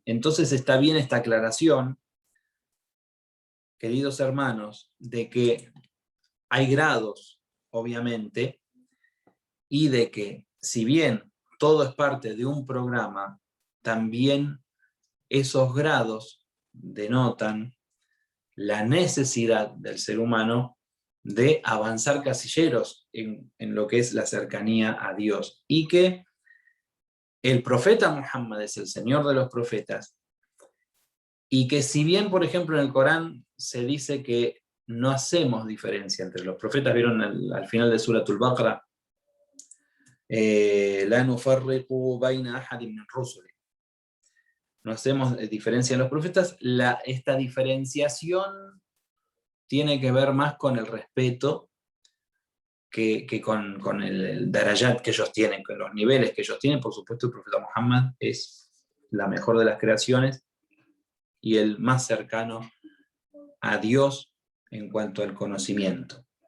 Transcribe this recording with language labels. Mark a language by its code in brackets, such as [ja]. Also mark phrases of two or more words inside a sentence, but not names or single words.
[es] Entonces está bien esta aclaración, queridos hermanos, de que hay grados, obviamente, y de que si bien todo es parte de un programa, también esos grados denotan la necesidad del ser humano de avanzar casilleros en lo que es la cercanía a Dios. Y que el profeta Muhammad es el señor de los profetas, y que si bien, por ejemplo, en el Corán se dice que no hacemos diferencia entre los profetas, vieron al final de Suratul Baqara, [ar] لا نفرق بين أحد من رسله. [es] No hacemos diferencia en los profetas. Esta diferenciación tiene que ver más con el respeto que con el darajat que ellos tienen, con los niveles que ellos tienen. Por supuesto, el profeta Muhammad es la mejor de las creaciones y el más cercano a Dios en cuanto al conocimiento.